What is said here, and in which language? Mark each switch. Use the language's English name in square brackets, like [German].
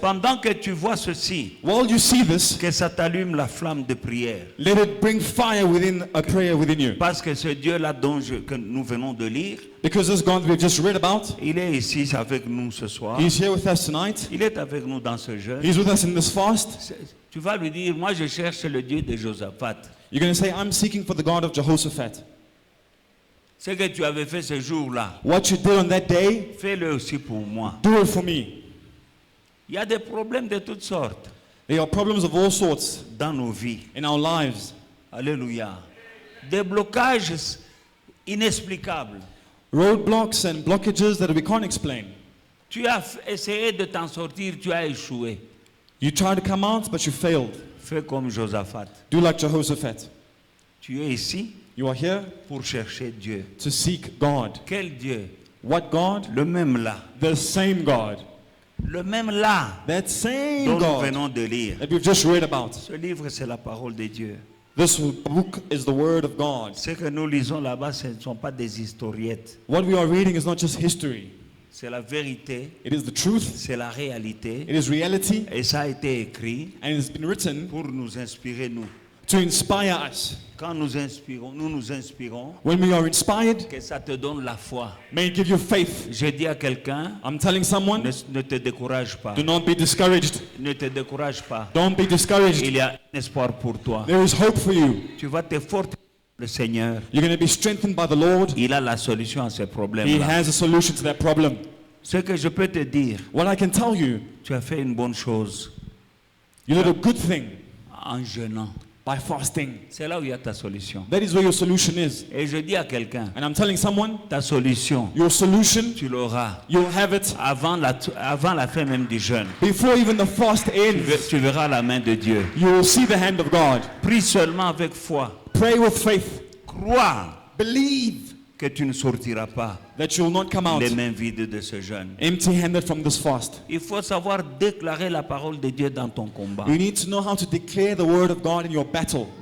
[French] pendant que tu vois ceci, [English] While you see this, [French] que ça t'allume la flamme de prière. [English] let it bring fire within a prayer within you. [French] Parce que ce Dieu-là que nous venons de lire, [English] Because this God we've just read about, [French] il est ici avec nous ce soir. [English] He's here with us tonight. [French] Il est avec nous dans ce jeûne. [English] He's with us in this fast. [French] Tu vas lui dire, moi je cherche le Dieu de Josaphat. [English] You're going to say, I'm seeking for the God of Jehoshaphat. [French] Ce que tu avais fait ce jour-là, [English] What you did on that day, [French] fais-le aussi pour moi. [English] do it for me. [French] Il y a des problèmes de toutes sortes [English] There are problems of all sorts [French] dans nos vies. [English] in our lives. [French] Alléluia. Des blocages inexplicables. [English] Roadblocks and blockages that we can't explain. [French] Tu as essayé de t'en sortir, tu as échoué. [English] You tried to come out, but you failed. [French] Fais comme Josaphat. [English] Do like Jehoshaphat. [French] Tu es ici [English] You are here [French] pour chercher Dieu. [English] to seek God. [French] Quel Dieu? [English] What God? [French] Le même là. [English] The same God. [French] Le même là [English] That same [French] dont nous [English] God [French] venons de lire. [English] that we've just read about. [French] Ce livre, c'est la parole de Dieu. [English] This book is the word of God. [French] Ce que nous lisons là-bas, ce ne sont pas des historiettes. [English] What we are reading is not just history. [French] C'est la vérité, [English] It is the truth. [French] c'est la réalité. [English] It is reality. [French] Et ça a été écrit [English] And it's been written [French] pour nous inspirer, nous. [English] to inspire us. [French] Quand nous nous inspirons, [English] When we are inspired, [French] que ça te donne la foi. [English] may it give you faith. [French] Je dis à quelqu'un, [English] I'm telling someone, [French] ne te décourage pas. [English] do not be discouraged. [French] Ne te décourage pas. [English] Don't be discouraged. [French] Il y a un espoir pour toi. [English] There is hope for you. [French] Tu vas te fortifier. Le Seigneur, [English] You're going to be strengthened by the Lord. [French] il a la solution à ces [English] He [French] problèmes-là. [English] has a solution to that problem. [French] Ce que je peux te dire, [English] What I can tell you, [French] tu as fait une bonne chose [English] you did a good thing [French] en jeûnant. [English] by fasting. [French] C'est là où il y a ta solution. [English] That is where your solution is. [French] Et je dis à quelqu'un, [English] And I'm telling someone, [French] ta solution, [English] your solution, [French] tu l'auras [English] you'll have it [French] avant la fin même du jeûne. [English] before even the fast ends. [French] Tu verras la main de Dieu. [English] You will see the hand of God. [French] Prie seulement avec foi. [English] Pray with faith. [French] Crois [English] Believe [French] que tu ne sortiras pas [English] that you will not come out [French] les mains vides de ce jeûne. [English] empty-handed from this fast. [French] Il faut savoir déclarer la parole de Dieu dans ton combat. [English] You need to know how to declare the word of God in your battle.